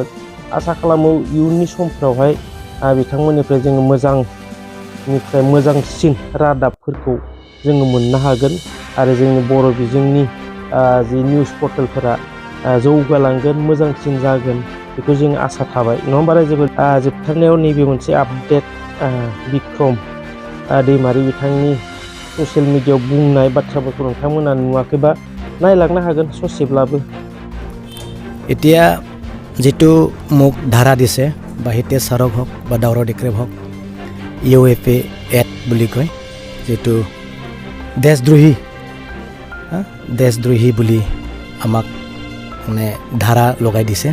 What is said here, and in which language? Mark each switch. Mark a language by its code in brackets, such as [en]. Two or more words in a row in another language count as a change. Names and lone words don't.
[brx] आसा खालामो इयुननि समफ्रावहाय बिथांमोननिफ्राय जोङो मोजांनिफ्राय मोजांसिन रादाबफोरखौ जोङो मोननो हागोन आरो जोंनि बर' बिजोंनि जि निउस पर्टेलफोरा जौगालांगोन, मोजांसिन जागोन, बेखौ जों आसा थाबाय, नङा होमबा रायजोफोर? जोबथारनायाव नैबे मोनसे आपडेट, बिक्रम दैमारि बिथांनि ससियेल मिडियायाव बुंनाय बाथ्राफोरखौ नोंथांमोना नुवाखैबा नायलांनो हागोन ससेब्लाबो। [as] এতিয়া যিটো মোক ধাৰা দিছে, বা হিতেশ ছাৰক হওক বা দাউৰা ডিক্ৰেপ হওক, UFA এক্ট বুলি কয়, যিটো দেশদ্ৰোহী বুলি আমাক মানে ধাৰা লগাই দিছে।